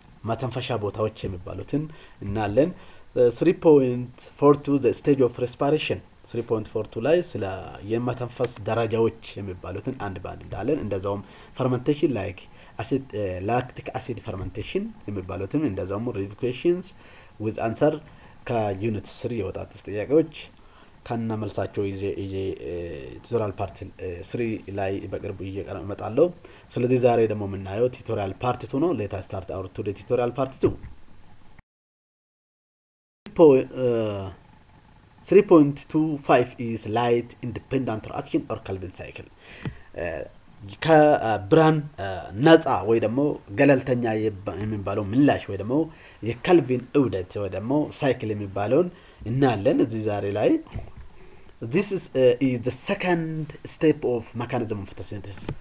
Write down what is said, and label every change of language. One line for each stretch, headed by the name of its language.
Amharic: መተንፈሻ ቦታዎች የሚባሉትን እናያለን።
English: 3.42 the stage of respiration
Amharic: 3.42 ላይ ስለ የመተንፈስ ደረጃዎች የሚባሉትን አንድ ባንድ እንዳለን። እንደዛውም
English: fermentation like acid lactic acid fermentation
Amharic: የሚባሉትን እንደዛውም
English: revocations with answer
Amharic: ከዩኒት 3 የወጣጡ ጥያቄዎች ካና መልሳቸው ይዤ ቱቶሪያል ፓርት 3 ላይ በቅርቡ እመጣለሁ። ስለዚህ ዛሬ ደግሞ የምናየው ቱቶሪያል ፓርት 2 ነው።
English: let us start our today tutorial part 2. 3.25 is light independent reaction or Calvin cycle.
Amharic: ከብርሃን ነፃ ወይ ደግሞ ገለልተኛ የሚባለው ምላሽ ወይ ደግሞ የካልቪን ዑደት ወይ ደግሞ ሳይክል የሚባለውን እናያለን እዚህ ዛሬ ላይ።
English: This is the second step of mechanism of photosynthesis.